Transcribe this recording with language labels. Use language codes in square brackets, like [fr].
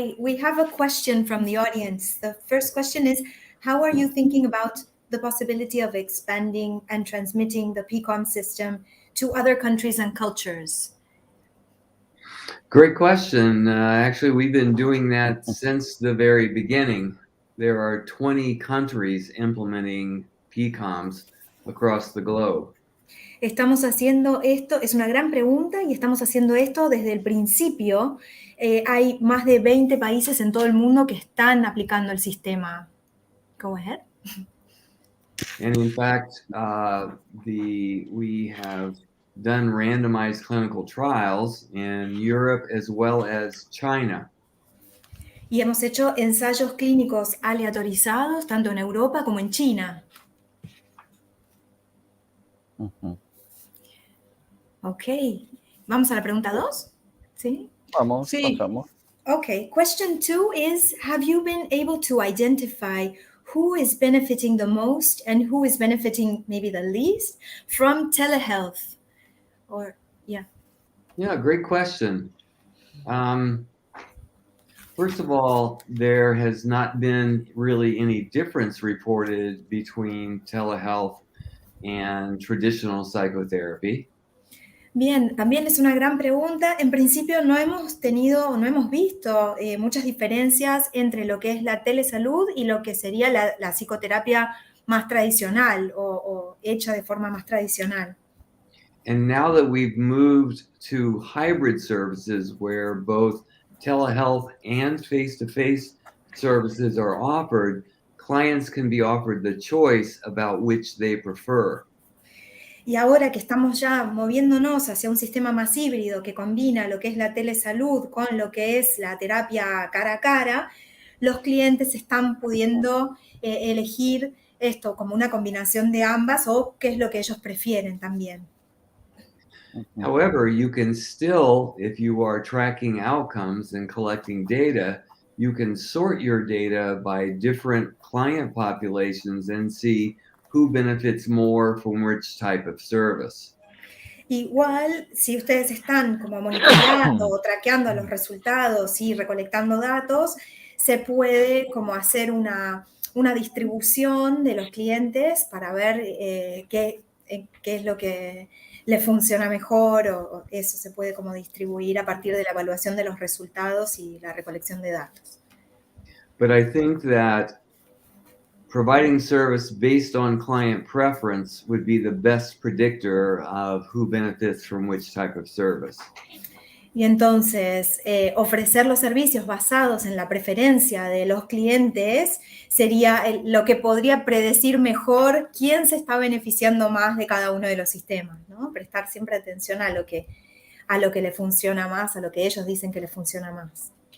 [en] We have a question from the audience. The first question is, how are you thinking about the possibility of expanding and transmitting the PCOMS system to other countries and cultures? Great question. Actually, we've been doing that since the very beginning. There are 20 countries implementing PCOMS across the globe. [es] Estamos haciendo esto, es una gran pregunta, y estamos haciendo esto desde el principio. Hay más de 20 países en todo el mundo que están aplicando el sistema. [en] Go ahead. And in fact, we have done randomized clinical trials in Europe as well as China. [es] Y hemos hecho ensayos clínicos aleatorizados tanto en Europa como en China. Ok, vamos a la pregunta 2. ¿Sí? Vamos, Sí. pasamos. [en] Okay, question 2 is, have you been able to identify who is benefiting the most and who is benefiting maybe the least from telehealth? Or, yeah. Yeah, great question. First of all, there has not been really any difference reported between telehealth and traditional psychotherapy. [es] Bien, también es una gran pregunta. En principio no hemos visto muchas diferencias entre lo que es la telesalud y lo que sería la psicoterapia más tradicional o hecha de forma más tradicional. [en] And now that we've moved to hybrid services where both telehealth and face-to-face services are offered, clients can be offered the choice about which they prefer. [es] Y ahora que estamos ya moviéndonos hacia un sistema más híbrido que combina lo que es la telesalud con lo que es la terapia cara a cara, los clientes están pudiendo elegir esto como una combinación de ambas o qué es lo que ellos prefieren también. [en] However, you can still, if you are tracking outcomes and collecting data, you can sort your data by different client populations and see who benefits more from which type of service. [es] Igual, si ustedes están como monitoreando o traqueando los resultados y recolectando datos, se puede como hacer una distribución de los clientes para ver qué es lo que le funciona mejor, o eso se puede como distribuir a partir de la evaluación de los resultados y la recolección de datos. [en] But I think that providing service based on client preference would be the best predictor of who benefits from which type of service. [es] Y entonces, ofrecer los servicios basados en la preferencia de los clientes sería lo que podría predecir mejor quién se está beneficiando más de cada uno de los sistemas, ¿no? Prestar siempre atención a lo que le funciona más, a lo que ellos dicen que les funciona más.